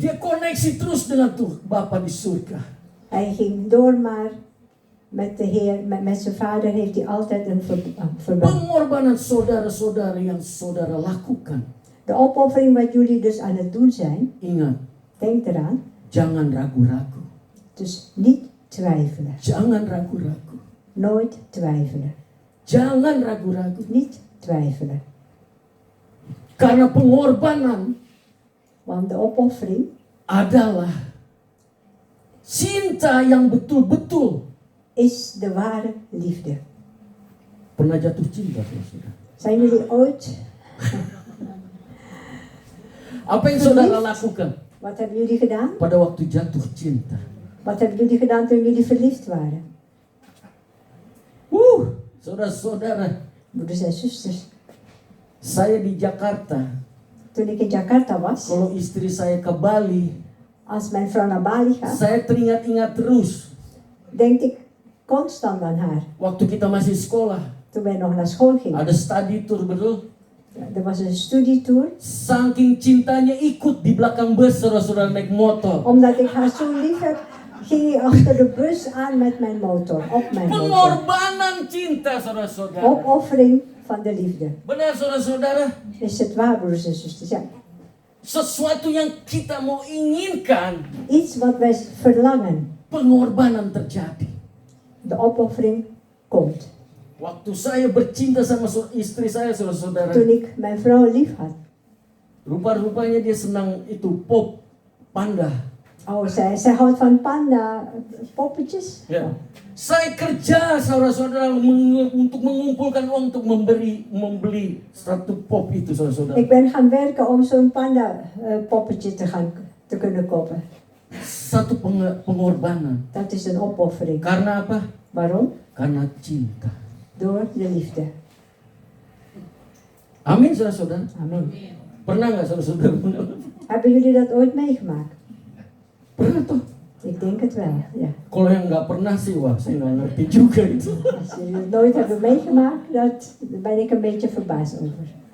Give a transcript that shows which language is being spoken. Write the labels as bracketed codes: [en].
[id] Dia koneksi terus dengan Tuhan Bapa di surga. [nl] Hij ging door maar met de Heer, met zijn vader heeft hij altijd een verband. [id] Pengorbanan saudara-saudara yang saudara lakukan, [nl] De opoffering wat jullie dus aan het doen zijn, [id] ingat, [nl] denk eraan, [id] jangan ragu-ragu. [nl] dus niet twijfelen. [id] Jangan ragu-ragu. [nl] Nooit twijfelen. [id] Jangan ragu-ragu. [nl] Niet twijfelen. [id] Karena pengorbanan [nl] Want de opoffering [id] adalah cinta yang betul-betul. [nl] is de ware liefde. [id] Pernah jatuh cinta, saudara? [nl] Zijn jullie ooit, [id] Apa yang saudara lakukan [nl] wat hebben jullie gedaan? [id] pada waktu jatuh cinta? [nl] Wat hebben jullie gedaan toen jullie verliefd waren? [id] Saudara-saudara, [nl] Broeders en zusters, [id] saya di Jakarta. [nl] toen ik in Jakarta was, [id] Kalau istri saya ke Bali, [nl] als mijn vrouw naar Bali gaat, [id] saya teringat-ingat terus [nl] denk ik constant aan haar. [id] waktu kita masih sekolah. [nl] Toen wij nog naar school gingen. [id] Ada study tour, betul? [nl] Ja, er was een studietour. [id] Saking cintanya ikut di belakang bus, saudara-saudara, naik motor. [nl] Omdat ik haar zo lief heb, ging ik achter de bus aan met mijn motor. Op mijn motor. [id] Pengorbanan cinta, saudara-saudara. [nl] Opoffering van de liefde. [id] Benar, saudara-saudara? [nl] Is het waar, broeders en zusters? Ja. [id] Sesuatu yang kita mau inginkan, [nl] Iets wat wij verlangen. [id] pengorbanan terjadi. [nl] De opoffering komt. [id] Waktu saya bercinta sama istri saya, saudara-saudara, [nl] Toen ik mijn vrouw lief had. [id] rupa-rupanya dia senang itu pop panda. [nl] Oh, zij houdt van panda poppetjes. [id] Ya. Saya kerja, saudara-saudara, untuk mengumpulkan uang untuk membeli satu pop itu, saudara-saudara. [nl] Ik ben gaan werken om zo'n panda poppetje te kunnen kopen. [id] Satu pengorbanan. [nl] Dat is een opoffering. [id] Karena apa? [nl] Waarom? [id] Karena cinta. [nl] Door de liefde. [id] Amin, saudara-saudara. [nl] Amen. [id] Pernah nggak, saudara-saudara? [nl] Hebben jullie dat ooit meegemaakt? [id] Pernah toh. [nl] Ik denk het wel, ja. [id] Kalau yang nggak pernah sih, wah, saya nggak ngerti juga itu. [nl] Als jullie het nooit hebben meegemaakt, daar ben ik een beetje verbaasd over.